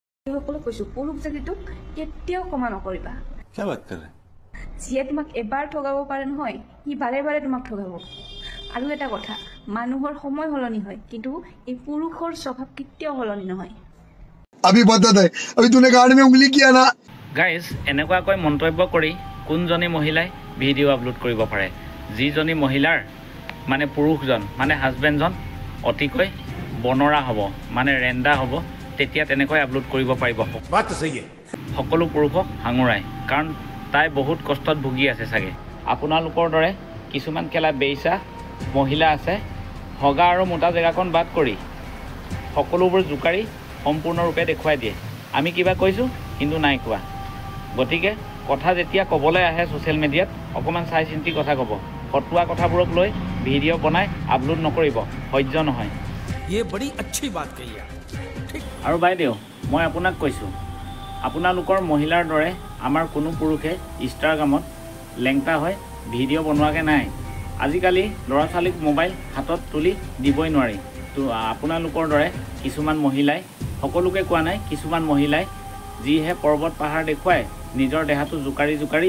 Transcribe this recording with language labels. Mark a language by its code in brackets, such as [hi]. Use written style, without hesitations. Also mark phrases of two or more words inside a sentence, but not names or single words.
[as] সকলো কৈছো পুৰুষ জাতিটোক কেতিয়াও ক্ষমা নকৰিবা [hi] क्या बात कर रहे हैं [as] যিয়ে তোমাক এবাৰ ঠগাব পাৰে নহয় সি বাৰে বাৰে তোমাক ঠগাব আৰু এটা কথা মানুহৰ সময় সলনি হয় কিন্তু এই পুৰুষৰ স্বভাৱ কেতিয়াও সলনি নহয় [hi] अभी बता दे अभी तूने गाड़ी में उंगली किया ना [as] গাইজ এনেকুৱাকৈ মন্তব্য কৰি কোনজনী মহিলাই [en] video upload [as] কৰিব পাৰে যিজনী মহিলাৰ মানে পুৰুষজন মানে হাজবেণ্ডজন অতিকৈ বনৰা হ'ব মানে ৰেণ্ডা হ'ব তেতিয়া তেনেকৈ আপলোড কৰিব পাৰিব সকলো পুৰুষক সাঙুৰাই কাৰণ তাই বহুত কষ্টত ভুগি আছে চাগে আপোনালোকৰ দৰে কিছুমান কেলা বেইচা মহিলা আছে হগা আৰু মোটা জেগাকণ বাদ কৰি সকলোবোৰ জোকাৰি সম্পূৰ্ণৰূপে দেখুৱাই দিয়ে আমি কিবা কৈছোঁ কিন্তু নাই কোৱা গতিকে কথা যেতিয়া ক'বলৈ আহে [en] social mediaত [as] অকণমান চাই চিন্তি কথা ক'ব ফটুৱা কথাবোৰক লৈ ভিডিঅ' বনাই আপলোড নকৰিব সহ্য নহয় [hi] ये बड़ी अच्छी बात कही है [as] আৰু বাইদেউ মই আপোনাক কৈছোঁ আপোনালোকৰ মহিলাৰ দৰে আমাৰ কোনো পুৰুষে ইনষ্টাগ্ৰামত লেংটা হৈ ভিডিঅ' বনোৱাকৈ নাই আজিকালি ল'ৰা ছোৱালীক মোবাইল হাতত তুলি দিবই নোৱাৰি তো আপোনালোকৰ দৰে কিছুমান মহিলাই সকলোকে কোৱা নাই কিছুমান মহিলাই যিহে পৰ্বত পাহাৰ দেখুৱাই নিজৰ দেহাটো জোকাৰি জোকাৰি